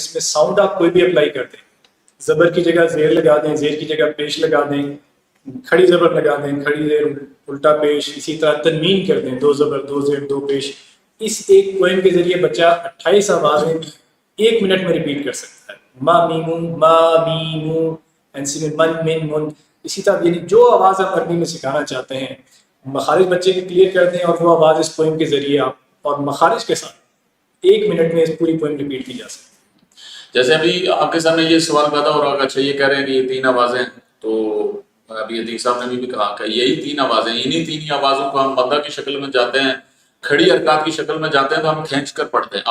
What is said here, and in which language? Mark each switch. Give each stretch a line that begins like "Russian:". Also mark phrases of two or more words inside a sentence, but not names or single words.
Urdu: اب اس میں ساؤنڈ آپ کوئی بھی اپلائی کرتے ہیں, زبر کی جگہ زیر لگا دیں، زیر کی جگہ پیش لگا دیں، کھڑی زبر لگا دیں، کھڑی زیر الٹا پیش، اسی طرح تنوین کر دیں، 2 زبر 2 زیر 2 پیش. اس ایک پوائم کے ذریعے بچہ 28 آوازیں 1 منٹ میں ریپیٹ کر سکتا ہے. ما میمون ما میمون، اینسی میں من من من. اسی طرح یعنی جو آواز آپ عربی میں سکھانا چاہتے ہیں مخارج بچے کے کلیئر کر دیں، اور وہ آواز اس پوئم کے ذریعے آپ اور مخارج کے ساتھ 1 منٹ میں اس پوری پوئم ریپیٹ کی جا سکتی ہے. جیسے ابھی آپ کے سامنے یہ سوال پیدا ہو رہا، اچھا یہ کہہ رہے ہیں کہ یہ 3 آوازیں، تو ابھی عتیق صاحب نے بھی کہا کہ یہی 3 آوازیں، انہی 3 ہی آوازوں کو ہم مدہ کی شکل میں جاتے ہیں، کھڑی حرکات کی شکل میں جاتے ہیں تو ہم کھینچ کر پڑھتے ہیں.